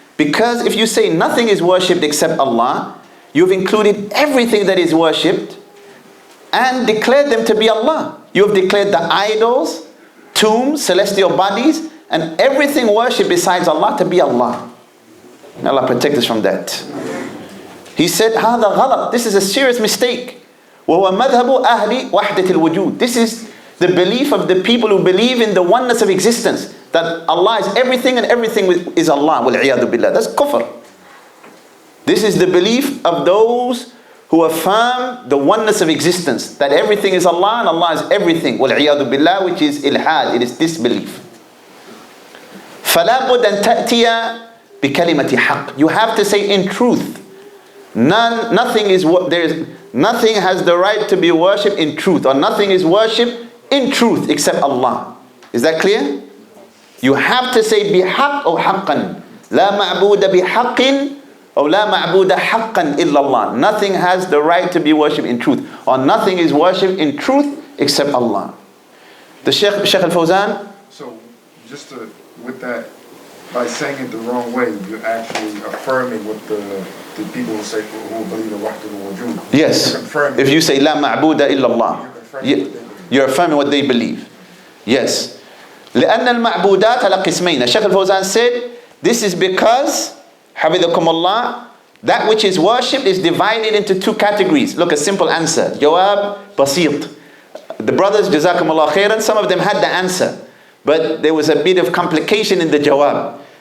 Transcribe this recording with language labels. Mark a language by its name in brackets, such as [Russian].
[English] Because if you say nothing is worshipped except Allah, you've included everything that is worshipped and declared them to be Allah. You have declared the idols, tombs, celestial bodies, and everything worshipped besides Allah to be Allah. May Allah protect us from that. He said, [Arabic] هذا غلط. [English] This is a serious mistake. [Arabic] وهو مذهب أهل وحدة الوجود. [English] This is the belief of the people who believe in the oneness of existence. That Allah is everything and everything is Allah. [Arabic] وَالْعِيَاذُ بِاللَّهِ. [English] That's kufr. This is the belief of those who affirm the oneness of existence. That everything is Allah and Allah is everything. [Arabic] وَالْعِيَاذُ بِاللَّهِ, [English] which is ilhad. It is disbelief. [Arabic] فَلَا بُدْ أَن تَأْتِيَ بِكَلِمَةِ حَقٍّ. [English] You have to say in truth. Nothing has the right to be worshipped in truth, or nothing is worshipped in truth except Allah. Is that clear? You have to say [Arabic] بِحَقٍّ أو حَقًّا. لا معبود بحق أو لا معبود حقا إلا الله. [English] Nothing has the right to be worshipped in truth, or nothing is worshipped in truth except Allah. The Shaykh al-Fawzan. So, with that, by saying it the wrong way, you're actually affirming what the people who believe in Wahdatul Wujud. Yes. If you say La ma'buda illallah, you're affirming what they believe. Yes. [Arabic] لأن المعبودات على قسمين. [English] Shaykh al-Fawzan said, this is because, [Arabic] حفظكم الله, [English] that which is worshipped is divided into two categories. Look, a simple answer. [Arabic] Jawab basit. [English] The brothers, Jazakum Allah khairan, some of them had the answer, but there was a bit of complication in the jawab.